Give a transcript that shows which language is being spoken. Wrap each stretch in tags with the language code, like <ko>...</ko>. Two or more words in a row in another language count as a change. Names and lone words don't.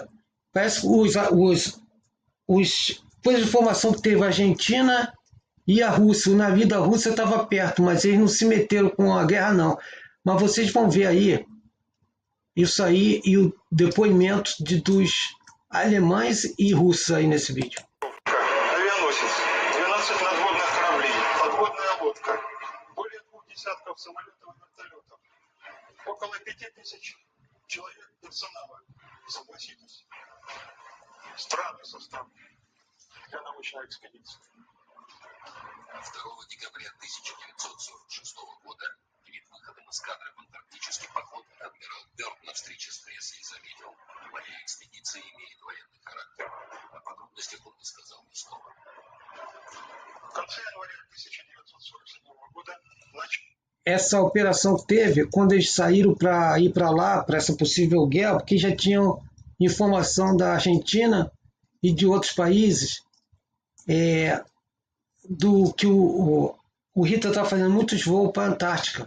<pt>Parece que depois da informação que teve a Argentina e a Rússia, o navio da Rússia estava perto, mas eles não se meteram com a guerra, não. Mas vocês vão ver aí, isso aí e o depoimento dos alemães e russos aí nesse vídeo.</pt> <ru>Авианосец, 12 надводных кораблей, подводная лодка, более 2 десятков самолетов и вертолетов, около 5000 человек персонала. Согласитесь, странный состав для научной экспедиции. 2 декабря 1946 года, перед выходом эскадры в антарктический поход, адмирал Бёрд на встрече с прессой заметил: «Моя экспедиция имеет военный характер». О подробностях он не сказал ни слова. В конце января 1947 года</ru> <pt>Essa operação teve quando eles saíram para ir para lá, para essa possível guerra, porque já tinham informação da Argentina e de outros países do que o Hitler estava fazendo muitos voos para a Antártica.</pt>